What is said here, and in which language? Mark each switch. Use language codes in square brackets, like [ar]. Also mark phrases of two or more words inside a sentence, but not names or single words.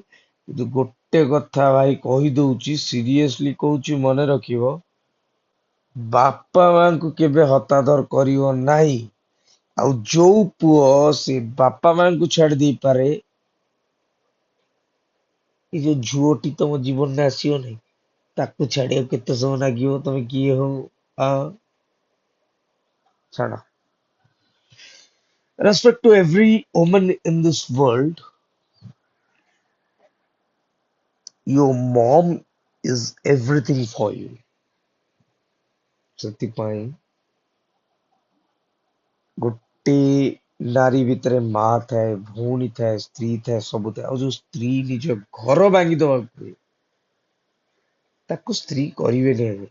[or] କିନ୍ତୁ ଗୋଟେ କଥା ଭାଇ କହିଦଉଛି, ସିରିୟସଲି କହୁଛି, ମନେ ରଖିବ, ବାପା ମାଙ୍କୁ କେବେ ହତାଦର କରିବ ନାହିଁ। ଆଉ ଯୋଉ ପୁଅ ସେ ବାପା ମାଙ୍କୁ ଛାଡି ଦେଇପାରେ, ଏ ଯୋଉ ଝୁଅଟି ତମ ଜୀବନରେ ଆସିବ ନାହିଁ, ତାକୁ ଛାଡିବାକୁ କେତେ ସମୟ ଲାଗିବ? ତମେ କିଏ ହଉ? ଆ ଛାଡ। [en] Respect to every woman in this world. Your mom is everything for you. [or] ସେଥିପାଇଁ ଗୋଟେ ନାରୀ ଭିତରେ ମା ଥାଏ, ଭଉଣୀ ଥାଏ, ସ୍ତ୍ରୀ ଥାଏ, ସବୁ ଥାଏ। ଆଉ ଯୋଉ ସ୍ତ୍ରୀ ନିଜ ଘର ଭାଙ୍ଗି ଦବାକୁ ହୁଏ, ତାକୁ ସ୍ତ୍ରୀ କରିବେନି ଆଗେ।